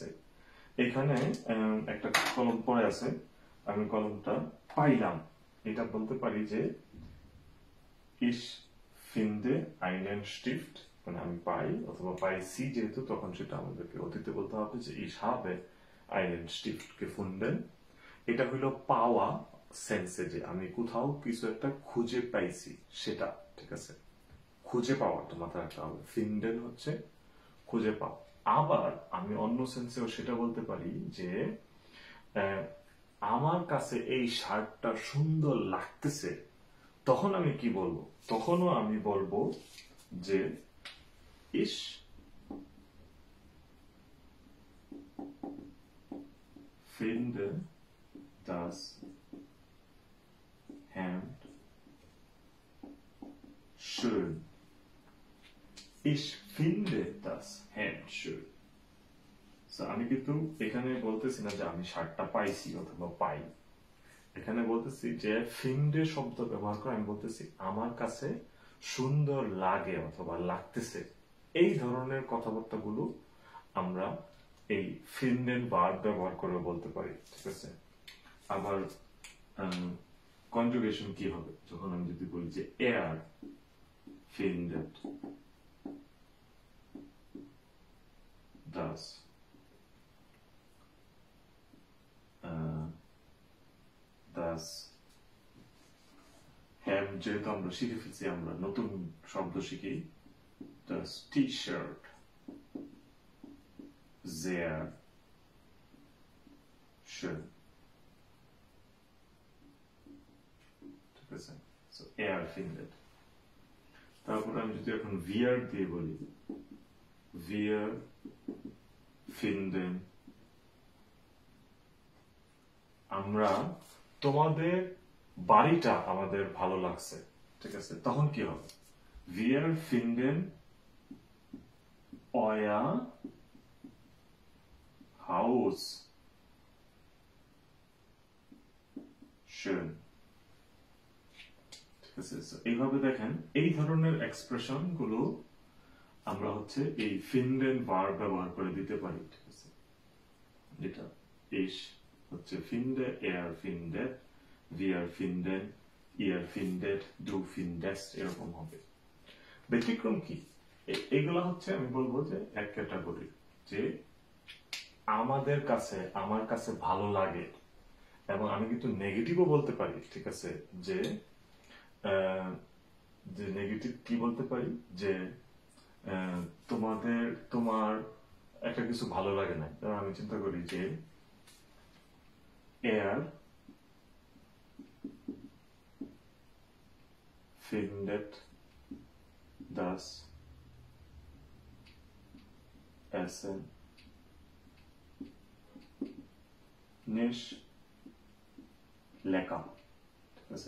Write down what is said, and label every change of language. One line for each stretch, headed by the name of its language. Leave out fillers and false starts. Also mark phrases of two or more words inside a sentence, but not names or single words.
Bangla: এখানে একটা কলম পড়ে আছে, আমি কলমটা পাইলাম, এটা বলতে পারি যে
German: ich finde einen Stift,
Bangla: মানে আমি পাই অথবা পাইছি, যেহেতু তখন সেটা আমাদেরকে অতীতে বলতে হবে যে
German: ich habe einen Stift gefunden.
Bangla: এটা হলো পাওয়া সেন্সে, যে আমি কোথাও কিছু একটা খুঁজে পাইছি সেটা, ঠিক আছে? খুঁজে পাওয়াটা মাথায় রাখতে হবে। ফিনডেন হচ্ছে খুঁজে পাওয়া। আবার আমি অন্য সেন্সেও সেটা বলতে পারি যে আমার কাছে এই শার্টটা সুন্দর লাগতেছে, তখন আমি কি বলবো? তখনও আমি বলবো যে
German: ich finde das Hemd schön। Ich finde das Hemd schön।
Bangla: আমি কিন্তু এখানে বলতেছি না যে আমি শার্টটা পাইছি অথবা পাই, এখানে বলতেছি যে ফিন্ডে শব্দ ব্যবহার করে আমি বলতেছি আমার কাছে সুন্দর লাগে অথবা লাগতেছে। এই ধরনের কথাবার্তাগুলো আমরা এই ফিন্ডেন ভার্ব ব্যবহার করে বলতে পারি, ঠিক আছে? আবার কনজুগেশন কি হবে যখন আমি যদি বলি যে
German: er findet das das Hemd,
Bangla: যেহেতু আমরা শিখে ফেলছি, আমরা নতুন শব্দ শিখি,
German: das T-shirt sehr schön,
Bangla: ঠিক আছে?
German: So er findet।
Bangla: তারপর আমি যদি এখন wir দিয়ে বলি,
German: wir finden,
Bangla: আমরা তোমাদের বাড়িটা আমাদের ভালো লাগছে, ঠিক আছে? তখন কি হবে?
German: wir finden euer Haus schön,
Bangla: ঠিক আছে? এইভাবে দেখেন, এই ধরনের এক্সপ্রেশন গুলো আমরা হচ্ছে এই ফিনডেন ভার্ব ব্যবহার করে দিতে পারি, ঠিক আছে?
German: যেটা ich হচ্ছে finde, er findet, wir finden, ihr findet, du findest,
Bangla: এরকম হবে। ব্যতিক্রম কি? এগুলা হচ্ছে আমি বলবো যে এক ক্যাটাগরি, যে আমাদের কাছে, আমার কাছে ভালো লাগে। এবং আমি কিন্তু নেগেটিভও বলতে পারি, ঠিক আছে? যে যে নেগেটিভ কি বলতে পারি, যে তোমার একটা কিছু ভালো লাগে না, আমি চিন্তা করি যে er
German: findet das Essen nicht lecker,
Bangla: ঠিক আছে?